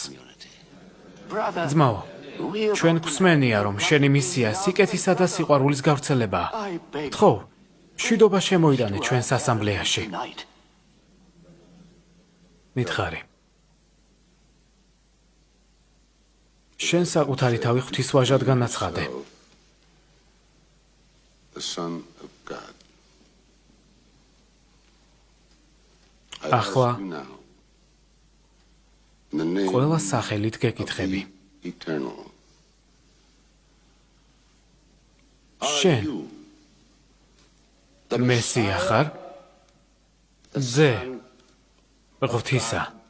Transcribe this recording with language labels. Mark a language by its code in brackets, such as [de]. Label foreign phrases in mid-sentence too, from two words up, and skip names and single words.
[ka] ძმაო, ჩვენ გვსმენია, რომ შენი მისია სიკეთისა და სიყვარულის გავრცელებაა. თხოვ, მშვიდობა შემოიტანე ჩვენს ასამბლეაში. მითხარი. შენ საკუთარი თავი ღვთისვაჟად განაცხადე. [en] The Son of God. [ka] ახლა [en] Now, in the name [ka] ყველა სახელით გეკითხები. eternal. შენ მესია ხარ? ძე ღვთისა.